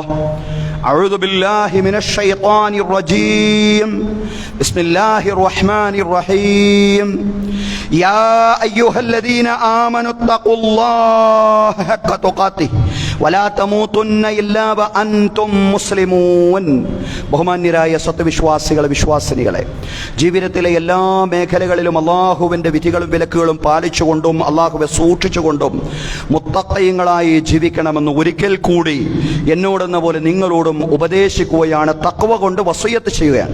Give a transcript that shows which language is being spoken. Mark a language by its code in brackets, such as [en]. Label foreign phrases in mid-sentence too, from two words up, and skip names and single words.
[ar] أعوذ بالله من الشيطان الرجيم. بسم الله الرحمن الرحيم. يا أيها الذين آمنوا اتقوا الله حق تقاته ولا تموتن إلا وأنتم مسلمون. [ml] ബഹുമാന്യരായ സത്യവിശ്വാസികളെ, വിശ്വാസിനികളെ, ജീവിതത്തിലെ എല്ലാ മേഖലകളിലും അള്ളാഹുവിൻ്റെ വിധികളും വിലക്കുകളും പാലിച്ചുകൊണ്ടും അള്ളാഹുവെ സൂക്ഷിച്ചുകൊണ്ടും മുത്തഖീങ്ങളായി ജീവിക്കണമെന്ന് ഒരിക്കൽ കൂടി എന്നോടെന്ന പോലെ നിങ്ങളോട് നമ്മളോടും ഉപദേശിക്കുകയാണ്, തഖ്വ കൊണ്ട് വസിയത്ത് ചെയ്യുകയാണ്.